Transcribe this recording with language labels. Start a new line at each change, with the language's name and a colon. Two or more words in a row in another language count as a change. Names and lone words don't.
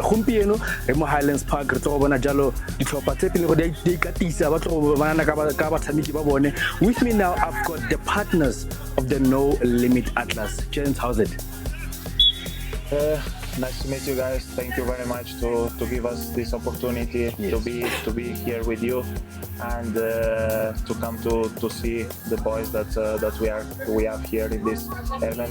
Tswana: Gompieno re mo Highlands Park re tlo bona jalo ditlhopha tse pele go di katisa ba tlo bona ka batshameki ba bone.
English: With me now I've got the partners of of the No Limit Atlas. James, how's it? Nice to meet you guys. Thank you very much to give us this opportunity to be here with you and to come to see the boys that we have here in this event.